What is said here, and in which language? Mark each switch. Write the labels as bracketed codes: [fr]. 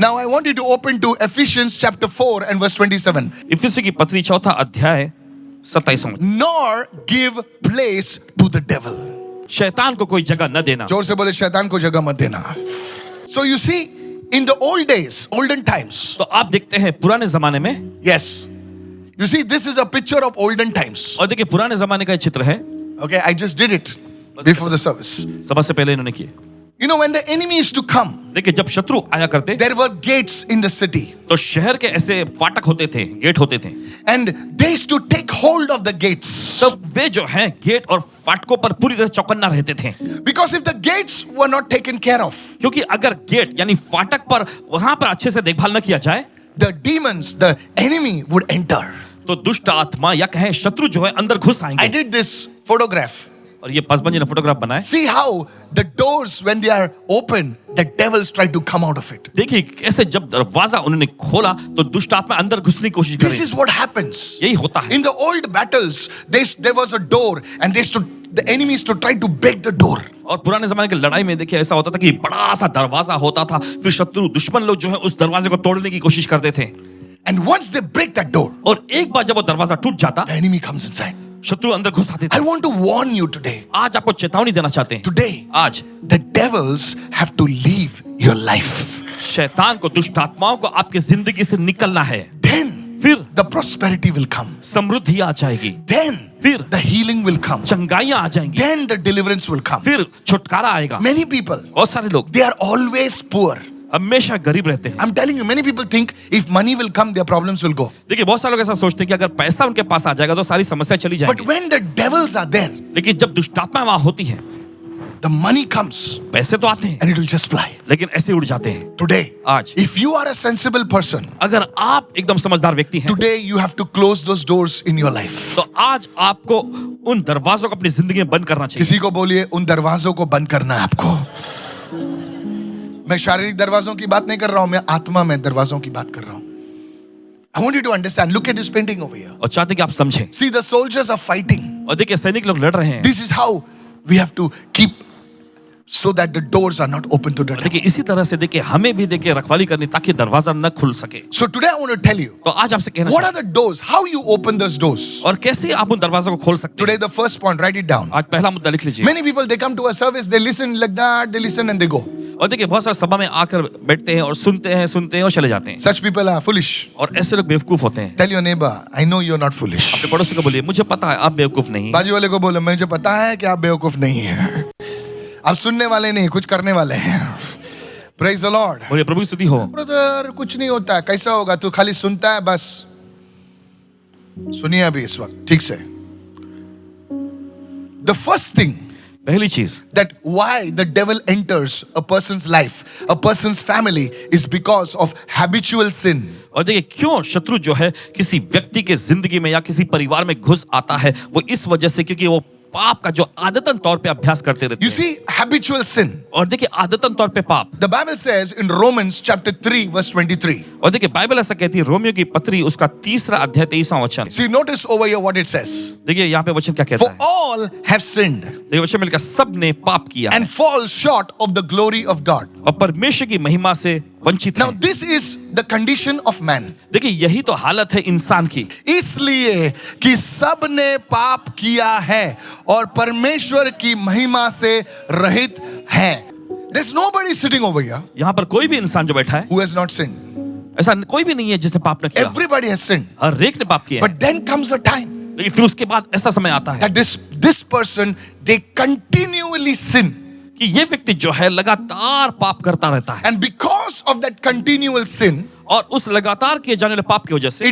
[en] Now I want you to open to Ephesians chapter 4 and verse 27. [hi] इफिसियों की पत्री 4 अध्याय 27. [en] Nor give place to the devil. [hi] शैतान को कोई जगह न देना. जोर से बोले शैतान को जगह मत देना. [en] So you see, in the old days, olden times. [hi] तो आप देखते हैं पुराने जमाने में, [en] Yes. You see, this is a picture of olden times. [hi] और देखिए पुराने जमाने का ये चित्र है. [en] Okay, I just did it before the service. [hi] सभा से पहले इन्होंने किए. [en] You know, when the enemy used to come, [hi] देखिए जब शत्रु आया करते [en] there were gates in the city. [hi] तो शहर के ऐसे फाटक होते थे, गेट होते थे. [en] And they used to take hold of the gates. [hi] तब वे जो हैं गेट और फाटकों पर पूरी तरह चौकन्ना रहते थे. [en] Because if the gates were not taken care of, [hi] क्योंकि अगर गेट यानी फाटक पर वहां पर अच्छे से देखभाल न किया जाए, [en] the demons, the enemy would enter. [hi] तो दुष्ट आत्मा या कहें शत्रु जो है अंदर घुस [en] I [hi] आएंगे. [en] did this photograph. [hi] और ये पासवान जी ने फोटोग्राफ बनाए. [en] See how the doors, when they are open, the devils try to come out of it. [hi] देखिए कैसे जब दरवाजा उन्होंने खोला तो दुष्ट आत्मा अंदर घुसने की कोशिश [en] This [hi] करे. [en] is what happens. [hi] यही होता है. [en] In the old battles, there was a door and the enemies to try to break the door. [hi] और पुराने जमाने की लड़ाई में देखिए ऐसा होता था कि बड़ा सा दरवाजा होता था, फिर शत्रु दुश्मन लोग जो है उस दरवाजे को तोड़ने की कोशिश करते थे. [en] And once they break that door, [hi] और एक बार जब वो दरवाजा टूट जाता, [en] the enemy comes inside. [hi] शत्रु अंदर घुस आते [en] I [hi] थे. [en] want to warn you today. [hi] आज आपको चेतावनी देना चाहते हैं. [en] Today, [hi] आज [en] the devils have to leave your life. [hi] शैतान को, दुष्ट आत्माओं को आपकी जिंदगी से निकलना है. [en] Then [hi] फिर [en] the prosperity will come. [hi] समृद्धि आ जाएगी. [en] Then [hi] फिर [en] the healing will come. [hi] चंगाइयां आ जाएंगी. [en] Then the deliverance will come. [hi] फिर छुटकारा आएगा. [en] Many people, [hi] बहुत सारे लोग [en] they are always poor. [hi] हमेशा गरीब रहते हैं. [en] I'm telling you, many people think if money will come, their problems will go. [hi] देखिए बहुत सारे लोग ऐसा सोचते हैं कि अगर पैसा उनके पास आ जाएगा तो सारी समस्या चली [en] But [hi] जाएगी. [en] when the devils are there, [hi] लेकिन जब दुष्ट आत्मा वहां होती है, [en] the money comes [hi] पैसे तो आते हैं [en] and it will just fly. [hi] लेकिन ऐसे उड़ जाते हैं. [en] Today, [hi] आज [en] if you are a sensible person, [hi] अगर आप एकदम समझदार व्यक्ति हैं, [en] today you have to close those doors in your life. [hi] तो आज आपको उन दरवाजों को अपनी जिंदगी में बंद करना चाहिए. किसी को बोलिए उन दरवाजों को बंद करना है आपको. मैं शारीरिक दरवाजों की बात नहीं कर रहा हूं, मैं आत्मा में दरवाजों की बात कर रहा हूं. [en] I want you to understand. Look at this painting over here. [hi] और चाहते हैं कि आप समझें. [en] See, the soldiers are fighting. [hi] और देखिए सैनिक लोग लड़ रहे हैं. [en] This is how we have to keep so that the doors are not open to the devil. [hi] देखिए इसी तरह से देखिए हमें भी देखिए रखवाली करनी ताकि दरवाजा न खुल सके। [en] So today I want to tell you, [hi] तो आज आपसे कहना [en] what are the doors? How you open those doors? [hi] और कैसे आप उन दरवाजों को खोल सकते हैं। [en] Today the first point, write it down. [hi] आज पहला मुद्दा लिख लीजिए। [en] Many people, they come to a service, they listen like that, they listen and they go. [hi] और देखिए बहुत सारे सभा में आकर बैठते हैं और सुनते हैं और चले जाते हैं। [en] Such people are foolish. [hi] और ऐसे लोग बेवकूफ होते हैं। [en] Tell your neighbor, I know you're not foolish. [hi] अपने पड़ोसी को बोलिए मुझे पता है आप बेवकूफ नहीं। बाजू वाले को बोलो मुझे पता है कि आप बेवकूफ नहीं है। आप सुनने वाले नहीं, कुछ करने वाले हैं। [en] Praise the Lord. [hi] बोलिए प्रभु की स्तुति हो। ब्रदर कुछ नहीं होता है, कैसा होगा, तू खाली सुनता है बस। सुनिए अभी इस वक्त ठीक से। [en] The first thing [hi] पहली चीज [en] that why the devil enters a person's life, a person's family, is because of habitual sin. [hi] और देखिए क्यों शत्रु जो है किसी व्यक्ति के जिंदगी में या किसी परिवार में घुस आता है, वो इस वजह से क्योंकि वो पाप का जो आदतन तौर पे अभ्यास करते रहते [en] You [hi] हैं। [en] see, habitual sin. [hi] और देखिए आदतन तौर पे पाप। [en] The Bible says in Romans chapter 3 verse 23. [hi] और देखिए बाइबल ऐसा कहती है रोमियो की पत्री उसका 3 अध्याय 23वां वचन। [en] See, notice over here what it says. [hi] देखिए यहाँ पे वचन क्या कहता [en] For [hi] है। [en] all have sinned [hi] देखिए वचन में लिखा सब ने पाप किया [en] and fall short of the glory of God. [hi] और परमेश्वर की महिमा से वंचित [en] Now [hi] हैं। [en] this is the condition of man. [hi] देखिए यही तो हालत है इंसान की। इसलिए कि सब ने पाप किया है और परमेश्वर की महिमा से रहित हैं। [en] There's nobody sitting over here [hi] यहाँ पर कोई भी इंसान जो बैठा है [en] who has not sinned. [hi] ऐसा कोई भी नहीं है जिसने पाप न किया। [en] Everybody has sinned. [hi] हर एक ने पाप किया है। [en] But then comes a time [hi] लेकिन फिर उसके बाद ऐसा समय आता है [en] that this person, they continually sin. [hi] कि ये व्यक्ति जो है लगातार पाप करता रहता है [en] And because of that continual sin, [hi] और उस लगातार किए जाने वाले पाप की वजह से